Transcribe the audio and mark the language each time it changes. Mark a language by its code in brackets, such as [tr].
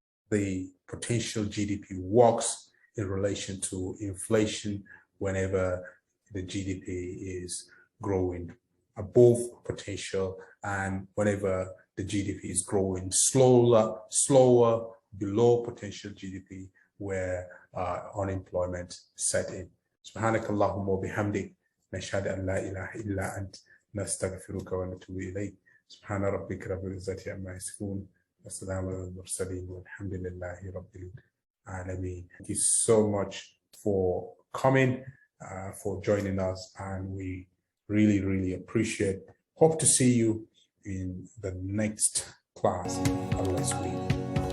[en] the potential GDP works in relation to inflation whenever the GDP is growing above potential, and whenever the GDP is growing slower below potential GDP, where unemployment set in. [ar] سبحانك اللهم وبحمدك نشهد أن لا إله إلا أنت نستغفرك ونتوب إليك سبحان ربك رب العزة عما يصفون والسلام على المرسلين والحمد لله رب العالمين. [en] Thank you so much for coming, for joining us, and we really appreciate. Hope to see you in the next class. Allah's will.